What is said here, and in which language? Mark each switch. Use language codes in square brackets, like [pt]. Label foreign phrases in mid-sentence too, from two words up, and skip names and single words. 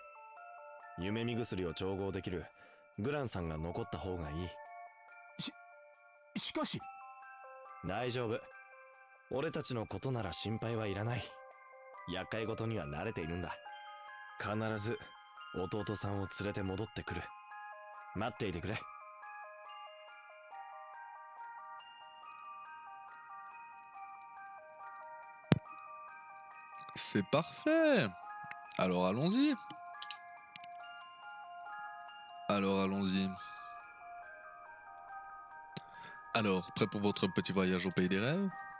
[ja] 夢見薬を調合できるグランさんが残った方がいい。しかし。大丈夫。俺たちのことなら心配はいらない。厄介事には慣れているんだ。必ず弟さんを連れて戻ってくる。待っていてくれ。 [fr] C'est parfait. Alors allons-y. Alors allons-y. Alors, prêt pour votre petit voyage au pays des rêves?